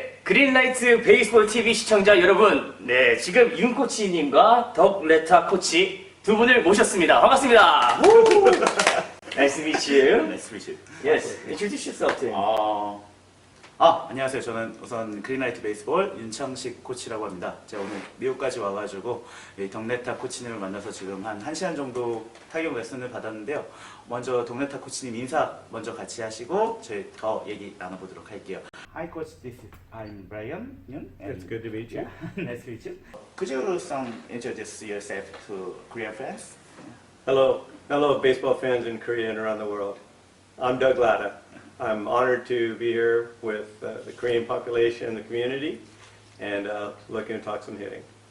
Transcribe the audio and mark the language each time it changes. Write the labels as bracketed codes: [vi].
[ko] 그린라이트 베이스볼 TV 시청자 여러분, 네, 지금 윤 코치님과 덕레타 코치 두 분을 모셨습니다. 반갑습니다. [en] Nice to meet you. Nice to meet you. Yes, introduce yourself to him. [ko] 안녕하세요. 저는 우선 그린라이트 베이스볼 윤창식 코치라고 합니다. 제가 오늘 미국까지 와가지고 덕레타 코치님을 만나서 지금 한 1시간 정도 타격 레슨을 받았는데요. 먼저 덕레타 코치님 인사 먼저 같이 하시고 저희 더 얘기 나눠보도록 할게요. [en] Hi coach, I'm Brian Yoon. It's good to meet you. Nice to meet you. Could you introduce yourself to Korean fans? Hello, baseball fans in Korea and around the world. I'm Doug Latta. I'm honored to be here with the Korean population and the community, and looking to talk some hitting.